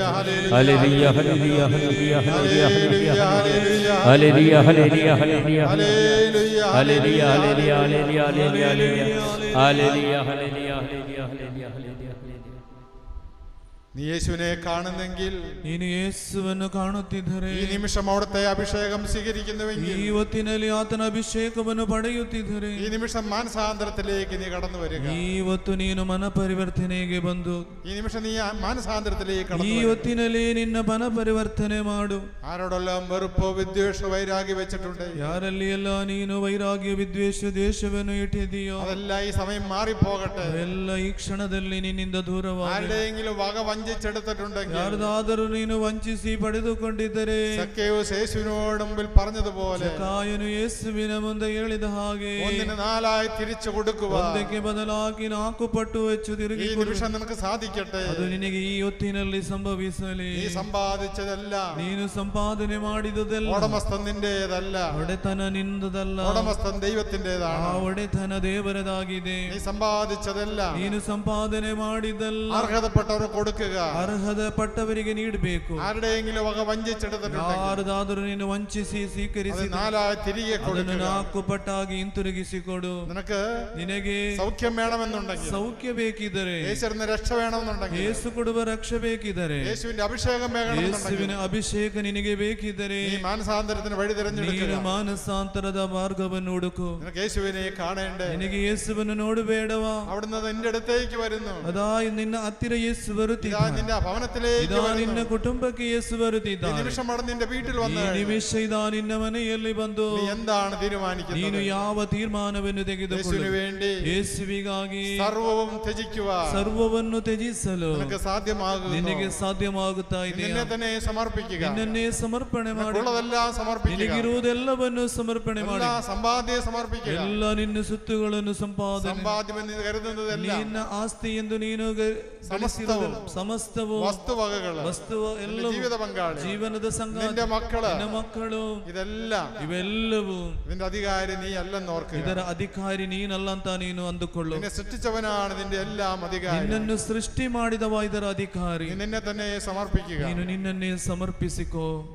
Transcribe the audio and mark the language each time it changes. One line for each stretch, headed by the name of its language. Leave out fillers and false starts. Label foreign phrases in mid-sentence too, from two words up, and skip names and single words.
Malayalam: ഹല്ലേലൂയ, ഹല്ലേലൂയ, ഹല്ലേലൂയ, ഹല്ലേലൂയ, ഹല്ലേലൂയ, ഹല്ലേലൂയ, ഹല്ലേലൂയ, ഹല്ലേലൂയ, ഹല്ലേലൂയ, ഹല്ലേലൂയ, ഹല്ലേലൂയ, ഹല്ലേലൂയ, ഹല്ലേലൂയ, ഹല്ലേലൂയ, ഹല്ലേലൂയ. നീ യേശുവിനെ കാണുന്നെങ്കിൽ,
Kannada: ನೀನು ಯೇಸುವನ್ನು ಕಾಣುತ್ತಿದ್ದರೆ,
Malayalam: ഈ നിമിഷം അവിടുത്തെ അഭിഷേകം സ്വീകരിക്കുന്നുവെങ്കിൽ,
Kannada: ಈ ಹೊತ್ತಿನಲ್ಲಿ ಆತನ ಅಭಿಷೇಕವನ್ನು ಪಡೆಯುತ್ತಿದ್ದರೆ,
Malayalam: ഈ നിമിഷം മാനസാന്തരത്തിലേക്ക് നീ കടന്നു വരിക.
Kannada: ಇವತ್ತು ನೀನು ಮನ ಪರಿವರ್ತನೆಗೆ ಬಂದು,
Malayalam: ഈ നിമിഷം നീ മാനസാന്തരത്തിലേക്ക്
Kannada: ಈ
Malayalam: കടന്നു വരിക.
Kannada: ಹೊತ್ತಿನಲ್ಲಿ ನಿನ್ನ ಮನ ಪರಿವರ್ತನೆ ಮಾಡು.
Malayalam: ആരോടെല്ലാം വെറുപ്പോ വിദ്വേഷ വൈരാഗ്യ വെച്ചിട്ടുണ്ട്,
Kannada: ಯಾರಲ್ಲಿ ಎಲ್ಲ ನೀನು ವೈರಾಗ್ಯ ವಿದ್ವೇಷ ದ್ವೇಷವನ್ನು ಇಟ್ಟಿದೆಯೋ,
Malayalam: അതെല്ലാം ഈ സമയം മാറിപ്പോകട്ടെ.
Kannada: ಎಲ್ಲ ಈ ಕ್ಷಣದಲ್ಲಿ ನಿನ್ನಿಂದ ದೂರವಾಗಿ.
Malayalam: ആരുടെയെങ്കിലും വക വഞ്ചിച്ചെടുത്തിട്ടുണ്ടെങ്കിൽ,
Kannada: ಯಾರದಾದರೂ ನೀನು ವಂಚಿಸಿ ಪಡೆದುಕೊಂಡಿದ್ದರೆ,
Malayalam: സക്കേയൂസ് യേശുവിനോട് മുമ്പിൽ പറഞ്ഞതുപോലെ
Kannada: ಕಾಯನು ಯೇಸುವಿನ ಮುಂದೆ ಹೇಳಿದ ಹಾಗೆ,
Malayalam: ഒന്നിന് നാലായി തിരിച്ചു കൊടുക്കുക.
Kannada: ಒಂದಕ್ಕೆ ಬದಲಾಗಿ 4 ಪಟ್ಟು ಹೆಚ್ಚು
Malayalam: ഈ
Kannada: ತಿರುಗಿ
Malayalam: നിമിഷം നിനക്ക് സാധിക്കട്ടെ.
Kannada: ಅದು ನಿನಗೆ ಈ ಹೊತ್ತಿನಲ್ಲಿ ಸಂಭವಿಸಲಿ.
Malayalam: നീ സമ്പാദിച്ചതെല്ലാം,
Kannada: ನೀನು ಸಂಪಾದನೆ ಮಾಡಿದುದೆಲ್ಲ
Malayalam: ഉടമസ്ഥൻ നിന്റേതല്ല,
Kannada: ಒಡೆತನ ನಿಂದದಲ್ಲ,
Malayalam: ഉടമസ്ഥൻ
Kannada: ಆ
Malayalam: ദൈവത്തിന്റേതാണ്.
Kannada: ಒಡೆತನ ದೇವರದಾಗಿದೆ.
Malayalam: നീ സമ്പാദിച്ചതെല്ലാം
Kannada: ನೀನು ಸಂಪಾದನೆ ಮಾಡಿದಲ್ಲ
Malayalam: അർഹതപ്പെട്ടവർ കൊടുക്കുക.
Kannada: ಅರ್ಹದ ಪಟ್ಟವರಿಗೆ ನೀಡಬೇಕು.
Malayalam: ആരുടെയെങ്കിലും വക വഞ്ചിച്ചെടുത്തിട്ടുണ്ടെങ്കിൽ
Kannada: ಯಾರದಾದರೂ ನೀನು ವಂಚಿಸಿ
Malayalam: അത്
Kannada: ಸ್ವೀಕರಿಸಿ
Malayalam: നാലായി തിരികെ
Kannada: ಅದನ್ನು
Malayalam: കൊടുക്കുക.
Kannada: 4 ಪಟ್ಟಾಗಿ ಹಿಂತಿರುಗಿಸಿಕೊಡು.
Malayalam: നിനക്ക്
Kannada: ನಿನಗೆ
Malayalam: സൗഖ്യം വേണമെന്നുണ്ടെങ്കിൽ,
Kannada: ಸೌಖ್ಯ ಬೇಕಿದ್ದರೆ,
Malayalam: യേശുവിന്റെ രക്ഷ വേണമെന്നുണ്ടെങ്കിൽ,
Kannada: ಯೇಸು ಕೊಡುವ ರಕ್ಷೆ ಬೇಕಿದ್ದರೆ,
Malayalam: യേശുവിന്റെ ಅಭಿಷೇകം വേണമെന്നുണ്ടെങ്കിൽ,
Kannada: ಯೇಸುವಿನ ಅಭಿಷೇಕ ನಿನಗೆ ಬೇಕಿದ್ದರೆ,
Malayalam: നീ മാനസാന്തരത്തിന് വഴി
Kannada: ನೀನು
Malayalam: തിരഞ്ഞെടുക്കുക.
Kannada: ಮಾನಸಾಂತರದ ಮಾರ್ಗವನ್ನು ಹುಡುಕು.
Malayalam: നിനക്ക് യേശുവിനെ കാണേണ്ടേ.
Kannada: ನಿನಗೆ ಯೇಸುವನ್ನು ನೋಡಬೇಡವಾ?
Malayalam: അവിടുന്ന് നിന്റെ അടുത്തേക്ക് വരുന്നു.
Kannada: ಅದಾ ನಿನ್ನ ಹತ್ತಿರ ಯೇಸು
Malayalam: ഇതാ
Kannada: ಬರುತ್ತಿದ್ದಾನೆ.
Malayalam: നിന്റെ ഭവനത്തിലേക്ക്
Kannada: ಇದಾ
Malayalam: വരുന്നു.
Kannada: ನಿನ್ನ ಕುಟುಂಬಕ್ಕೆ ಯೇಸು
Malayalam: ഈ
Kannada: ಬರುತ್ತಿದ್ದಾನೆ.
Malayalam: നിമിഷം അവിടെ നിന്റെ വീട്ടിൽ
Kannada: ಈ
Malayalam: വന്ന്
Kannada: ನಿಮಿಷ ಇದಾ ನಿನ್ನ ಮನೆಯಲ್ಲಿ ಬಂದು
Malayalam: നീ എന്താണ്
Kannada: ನೀನು
Malayalam: തീരുമാനിക്കുന്നത്?
Kannada: ಯಾವ ತೀರ್ಮಾನವನ್ನು
Malayalam: യേശുവിന്
Kannada: ತೆಗೆದುಕೊಳ್ಳು.
Malayalam: വേണ്ടി
Kannada: ಯೇಸುವಿಗಾಗಿ
Malayalam: സർവവും ത്യജിക്കുക
Kannada: ಸರ್ವವನ್ನು ತ್ಯಜಿಸಲು
Malayalam: നിനക്ക് സാധ്യമാകുന്നു.
Kannada: ನಿನಗೆ ಸಾಧ್ಯವಾಗುತ್ತಾ
Malayalam: നിന്നെ
Kannada: ಇದೆಯಾ?
Malayalam: തന്നെ സമർപ്പിക്കുക.
Kannada: ನಿನ್ನನ್ನೇ ಸಮರ್ಪಣೆ ಮಾಡಿ,
Malayalam: ഉള്ളതെല്ലാം സമർപ്പിക്കുക.
Kannada: ನಿನಗಿರುವುದೆಲ್ಲವನ್ನು ಸಮರ್ಪಣೆ ಮಾಡಿ,
Malayalam: എല്ലാ സമ്പാദ്യം സമർപ്പിക്കുക.
Kannada: ಎಲ್ಲ ನಿನ್ನ സുത്തുಗಳನ್ನು ಸಂಪಾದನೆ,
Malayalam: സമ്പാദ്യമെന്ന് കരുതുന്നതെല്ലാം,
Kannada: ನಿನ್ನ ಆಸ್ತಿ ಎಂದು ನೀನು ಸಮಸ್ತವು
Malayalam: വസ്തുവകകള്,
Kannada: ವಸ್ತುವ ಎಲ್ಲವೂ,
Malayalam: ജീവിത പങ്കാളി,
Kannada: ಜೀವನದ ಸಂಗಾತಿ,
Malayalam: നിന്റെ മക്കള്,
Kannada: ನಿನ್ನ ಮಕ್ಕಳು,
Malayalam: ഇതെല്ലാം
Kannada: ಇವೆಲ್ಲವೂ
Malayalam: ഇതിന്റെ അധികാരി നീ അല്ലെന്ന് ഓർക്കുക.
Kannada: ಇದರ ಅಧಿಕಾರಿ ನೀನಲ್ಲ ಅಂತ ನೀನು ಅಂದುಕೊಳ್ಳು.
Malayalam: നിന്നെ സൃഷ്ടിച്ചവനാണ് നിന്റെ എല്ലാം അധികാരി.
Kannada: ನಿನ್ನನ್ನು ಸೃಷ್ಟಿ ಮಾಡಿದವ ಇದರ ಅಧಿಕಾರಿ.
Malayalam: നീ നിന്നെ തന്നെ സമർപ്പിക്കുക.
Kannada: ನೀನು ನಿನ್ನನ್ನೇ ಸಮರ್ಪಿಸಿಕೋ.